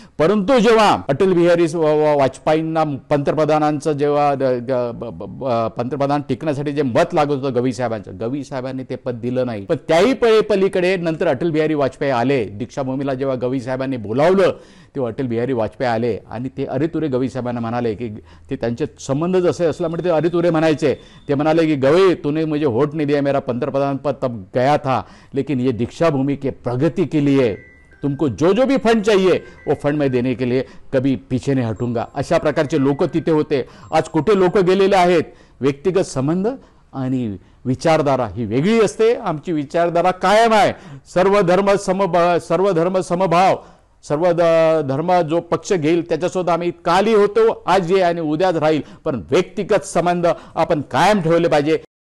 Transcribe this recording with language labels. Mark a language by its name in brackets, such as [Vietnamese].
[Marathi] परंतु जेव्हा अटल बिहारी वाजपेयींना पंतप्रधानांचं जेव्हा पंतप्रधान टिकण्यासाठी जे मत लागत होतं गवई साहेबांनी ते पद दिलं नाही। पण त्याही पलीकडे नंतर अटल बिहारी वाजपेयी आले। दीक्षाभूमीला जेव्हा गवई साहेबांनी बोलावलं तेव्हा अटल बिहारी वाजपेयी आले आणि ते अरेतुरे गवई साहेबांना म्हणाले की ते त्यांचे संबंध जसे असल्यामुळे ते अरेतुरे म्हणायचे। ते म्हणाले की [Hindi] गवई तूने मुझे वोट नहीं दिया, मेरा पंतप्रधान पद तब गया था, लेकिन ये दीक्षाभूमि के प्रगति के लिए तुमको जो भी फंड चाहिए वो फंड में देने के लिए कभी पीछे नहीं हटूंगा। [Marathi] अशा प्रकारचे लोक तिथे होते। आज कुठे लोक गेलेले आहेत? व्यक्तिगत संबंध आणि विचारधारा ही वेगळी असते। आमची विचारधारा कायम आहे। सर्व धर्म समभाव, सर्व धर्म जो पक्ष घेईल त्याच्यासोबत आम्ही कालही होतो, आज आणि उद्याच राहील, पण व्यक्तिगत संबंध आपण कायम ठेवले पाहिजे।